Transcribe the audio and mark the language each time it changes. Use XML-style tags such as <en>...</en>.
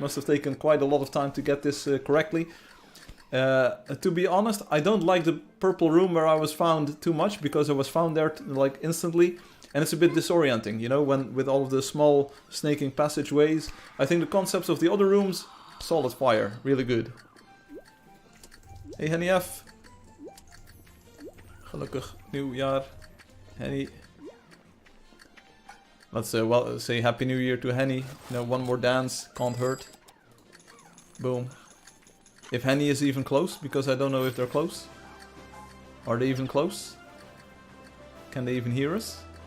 <en>Must have taken quite a lot of time to get this correctly. To be honest, I don't like the purple room where I was found too much, because I was found there like instantly, and it's a bit disorienting, you know, when with all of the small snaking passageways. I think the concepts of the other rooms, solid fire, really good. Hey Henny F.</en> <nl>Gelukkig nieuwjaar, Henny.</nl> <en>Let's well say Happy New Year to Henny. You know, one more dance, can't hurt. Boom. If Henny is even close, because I don't know if they're close. Are they even close? Can they even hear us?</en>